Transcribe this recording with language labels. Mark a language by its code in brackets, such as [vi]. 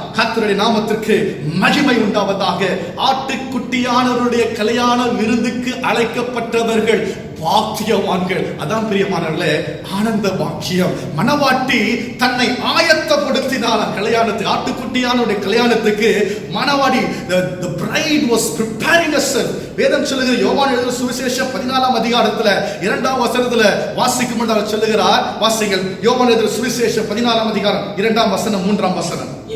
[ta] கர்த்தருடைய நாமத்திற்கு மகிமை உண்டாவதாக. ஆட்டுக்குட்டியானவருடைய கல்யாண விருந்துக்கு அழைக்கப்பட்டவர்கள் பாக்கியவான்கள். அதான் பிரியமானவர்களே ஆனந்த பாக்கியம். மணவாட்டி தன்னை ஆயத்தப்படுத்தினார் கல்யாணத்துக்கு, ஆட்டுக்குட்டியானுடைய கல்யாணத்துக்கு. மணவாட்டி [en] the bride was preparing herself. [ta] வேதம் சொல்லுகிறது, யோவான் எழுதின சுவிசேஷம் 14ஆம் அதிகாரத்துல 2ஆம் வசனத்துல வாசிக்கும் பொழுது அவர் சொல்லுகிறார், வாசிங்கள். யோவான் எழுதின சுவிசேஷம் 14ஆம் அதிகாரம் 2ஆம் வசனம் 3ஆம் வசனம்.